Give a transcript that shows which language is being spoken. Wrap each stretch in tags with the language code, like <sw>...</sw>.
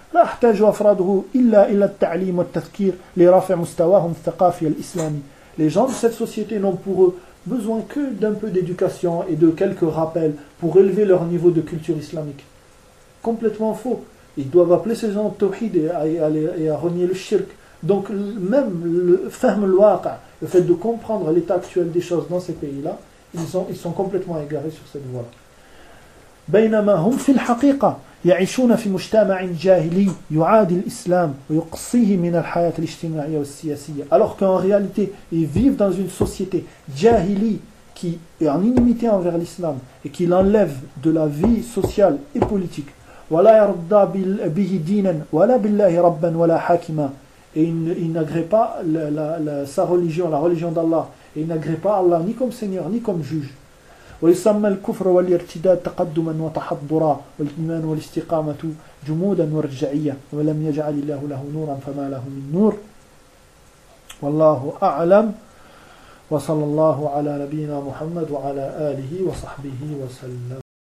<ar>لا أحتاج أفراده إلا التعليم والتذكير لرفع مستواهم الثقافي الإسلامي.</ar> <fr>Les gens de cette société n'ont pour eux besoin que d'un peu d'éducation et de quelques rappels pour élever leur niveau de culture islamique. Complètement faux. Ils doivent appeler ces gens au tawhid et à renier le shirk. Donc même le fahm al-waqa, le fait de comprendre l'état actuel des choses dans ces pays-là, ils sont complètement égarés sur cette voie-là.</fr> <ar>بينما هم في الحقيقة يعيشون في مجتمع جاهلي يعادي الإسلام ويقصيه من الحياة الاجتماعية والسياسية.</ar> <fr>Alors qu'en réalité, ils vivent dans une société jahili qui est en inimité envers l'islam et qui l'enlève de la vie sociale et politique.</fr> <ar>ولا يرضى به دينا ولا بالله ربا ولا حاكما.</ar> <fr>Et il n'agrée pas sa religion, la religion d'Allah. Et il n'agrée pas Allah ni comme Seigneur ni comme juge.</fr> <ar>ويسمى الكفر والارتداد تقدما وتحضرا والإيمان والاستقامة جمودا ورجعية ولم يجعل الله له نورا فما له من نور والله أعلم وصلى الله على نبينا محمد وعلى آله وصحبه وسلم.</ar>